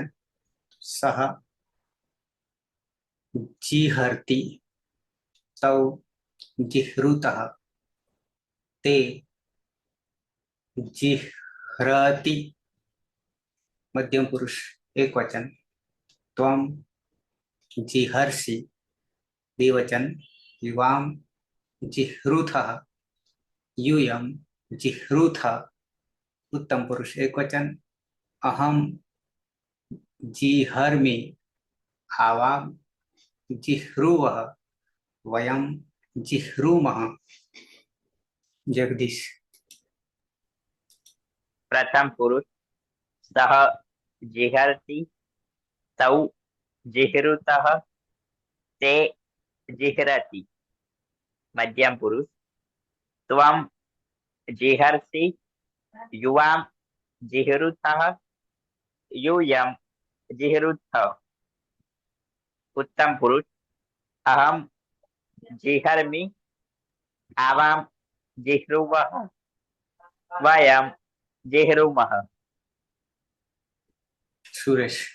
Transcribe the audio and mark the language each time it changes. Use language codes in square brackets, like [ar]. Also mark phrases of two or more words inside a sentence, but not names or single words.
[sa] સહ જીહર્તિ તૌ જીહૃતઃ તે જીહ્રતિ. મધ્યમ પુરુષ એક વચન. ત્વમ જીહર્ષિ દ્વિવચન. યુવામ જીહૃથઃ यूयम जिह्रुथ. उत्तम पुरुष एक वचन. अहम जिहर्मि आवाम जिह्रुवः वयम जिह्रुमः. जगदीश. પ્રથમ પુરુષ સહ જીહરતિ તૌ જીહૃતઃ તે જીહરતિ. મધ્યમ પુરુષ ત્વમ જીહર્ષિ યુવામ જીહૃતઃ यूयम जिहृतः. उत्तम पुरुष अहम जिहर्मि आवाम जिह्रुवः वयम जिह्रुमः. सुरेश.